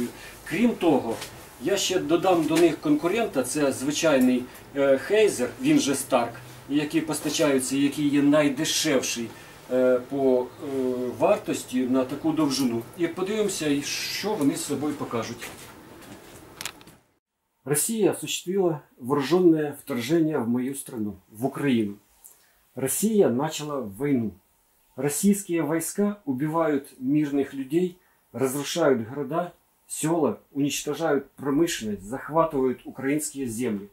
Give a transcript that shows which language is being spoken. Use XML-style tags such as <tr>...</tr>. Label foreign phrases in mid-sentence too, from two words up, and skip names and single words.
<uk>Крім того, я ще додам до них конкурента, це звичайний Хейзер, він же Старк, який постачаються, який є найдешевший по вартості на таку довжину. І подивимося, що вони з собою покажуть.</uk> <ru>Россия осуществила вооруженное вторжение в мою страну, в Украину. Россия начала войну. Российские войска убивают мирных людей, разрушают города, села, уничтожают промышленность, захватывают украинские земли.</ru>